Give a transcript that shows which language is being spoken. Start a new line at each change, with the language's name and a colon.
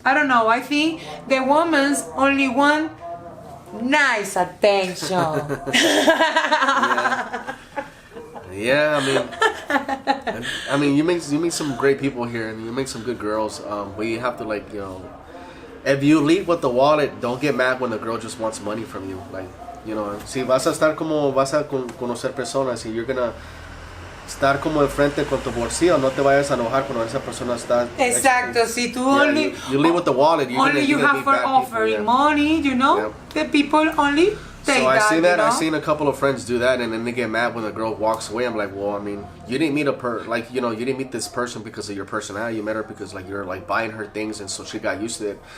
English: I don't know. I think the women's only want nice attention. Yeah, I mean, you meet some great people here, and you make some good girls. But you have to like, if you lead with the wallet, don't get mad when the girl just wants money from you.
Spanish: Like, si vas a estar como vas a conocer personas y
English: you're gonna
Spanish: estar como enfrente con tu bolsillo, no te vayas a enojar cuando esa persona está. Exacto. Si tú
English: only you lead with the wallet, you have for offering money, the people only. So I seen a couple of friends do that, and then they get mad when the girl walks away. I'm like, well, I mean, you didn't meet you didn't meet this person because of your personality. You met her because like you're like buying her things, and so she got used to it.